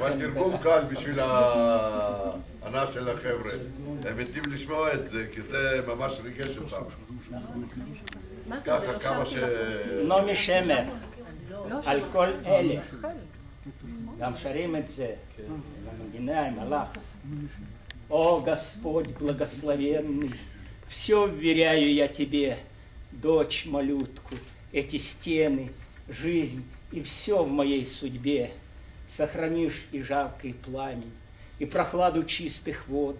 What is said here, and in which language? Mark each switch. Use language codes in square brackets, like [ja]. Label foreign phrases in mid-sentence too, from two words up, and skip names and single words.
[he] אבל תרגום קל בשביל הענה של החבר'ה. הם מתים לשמוע את זה, כי זה ממש ריגש אותם. ככה כמה ש... נעמי שמר, על כל אלה. גם שרים את זה, במנגינה עם הלך. [ru] О, Господь благословенный, все вверяю я Тебе, дочь малютку, эти стены, жизнь и все в моей судьбе. Сохранишь и жаркий пламень, и прохладу чистых вод.